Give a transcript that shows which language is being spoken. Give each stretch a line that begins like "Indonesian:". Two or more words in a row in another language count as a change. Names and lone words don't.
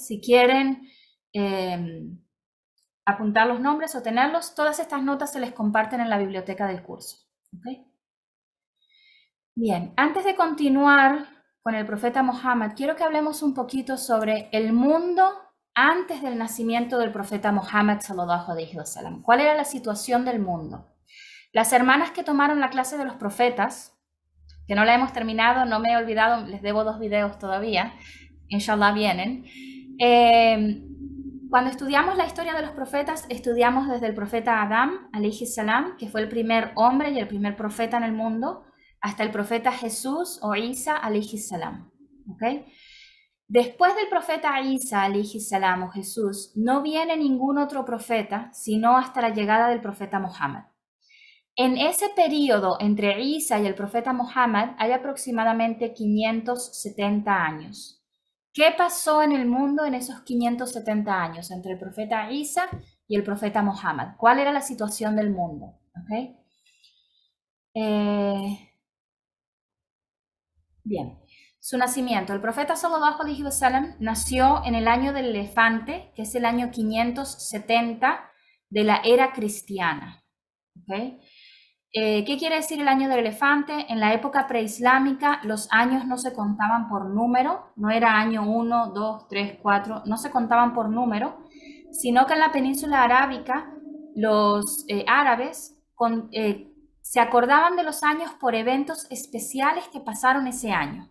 Spanish: Si quieren apuntar los nombres o tenerlos, todas estas notas se les comparten en la biblioteca del curso. ¿Okay? Bien, antes de continuar con el profeta Muhammad, quiero que hablemos un poquito sobre el mundo antes del nacimiento del profeta Muhammad
Arabic: صلى الله عليه وسلم.
Spanish: ¿Cuál era la situación del mundo? Las hermanas que tomaron la clase de los profetas, que no la hemos terminado, no me he olvidado, les debo 2 videos todavía, inshallah vienen. Cuando estudiamos la historia de los profetas, estudiamos desde el profeta Adán,
Arabic: عليه السلام,
Spanish: que fue el primer hombre y el primer profeta en el mundo, hasta el profeta Jesús o Isa,
Arabic: عليه السلام.
Spanish: ¿Okay? Después del profeta Isa,
Arabic: عليه السلام,
Spanish: o Jesús, no viene ningún otro profeta, sino hasta la llegada del profeta Muhammad. En ese periodo entre Isa y el profeta Muhammad hay aproximadamente 570 años. ¿Qué pasó en el mundo en esos 570 años entre el profeta Isa y el profeta Muhammad? ¿Cuál era la situación del mundo? ¿Okay? Bien, su nacimiento. El profeta
Arabic: صلى الله عليه وسلم
Spanish: nació en el año del elefante, que es el año 570 de la era cristiana. ¿Okay? ¿Qué quiere decir el año del elefante? En la época preislámica los años no se contaban por número, no era año 1, 2, 3, 4, no se contaban por número, sino que en la península arábica los árabes se acordaban de los años por eventos especiales que pasaron ese año.